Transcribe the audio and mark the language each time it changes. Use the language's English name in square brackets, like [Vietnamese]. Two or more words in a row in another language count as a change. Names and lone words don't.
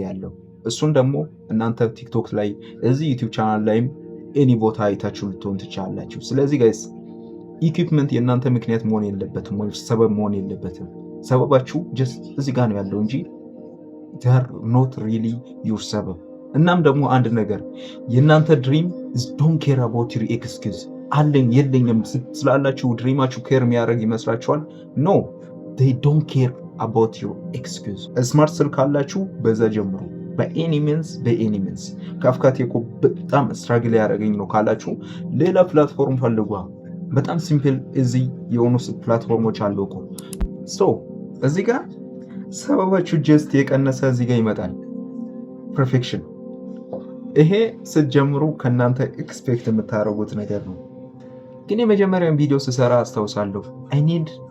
[Amharic] ያለው። እሱን ደግሞ እናንተ ቲክቶክ ላይ እዚህ ዩቲዩብ ቻናል ላይም ኤኒ ቦታ አይታችሁ ልትሆን ትችላላችሁ። ስለዚህ [English] guys equipment [Amharic] የእናንተ ምክንያት መሆን የለበትም ወይ ሰበብ መሆን የለበትም። ሰበባችሁ ጀስት እዚህ ጋር ነው ያለው እንጂ [English] they're not really your [Amharic] ሰበብ። እናም ደግሞ አንድ ነገር የእናንተ [English] dream is don't care about your excuse [Amharic] አለኝ የለኝም ስላላችሁ ድሪማችሁ ኬር የሚያደርግ ይመስላችኋል? [English] ኖ they don't care about your excuse። [Amharic] ስማርት ስልክ ካላችሁ በዛ ጀምሩ። [English] በኤኒ [Amharic] ሚንስ ካፍካት እኮ በጣም ስትራግል ያደረገኝ ነው ካላችሁ ሌላ ፕላትፎርም ፈልጓ። በጣም ሲምፕል እዚህ የሆኑ ፕላትፎርሞች አሉ እኮ። ሶ እዚህ ጋር ሰበባችሁ ጀስት የቀነሰ እዚህ ጋር ይመጣል ፐርፌክሽን። ይሄ ስትጀምሩ ከእናንተ ኤክስፔክት የምታደርጉት ነገር ነው። ግን የመጀመሪያውን ቪዲዮ ስሰራ አስታውሳለሁ [English] I need